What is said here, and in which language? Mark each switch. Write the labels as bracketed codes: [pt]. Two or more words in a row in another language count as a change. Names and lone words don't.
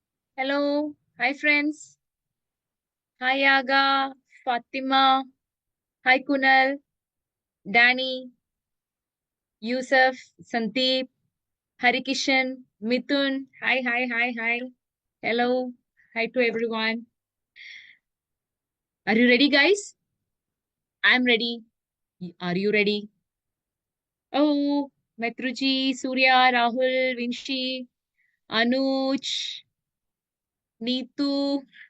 [en] Hello. Hi, friends. Hi, Aga, Fatima. Hi, Kunal, Danny, Yusuf, Sandeep, Harikishan, Mithun. Hi, hi, hi, hi. Hello. Hi to everyone. Are you ready, guys? I'm ready. Are you ready? Oh, Metruji, Surya, Rahul, Vinci, Anuj, Neetu.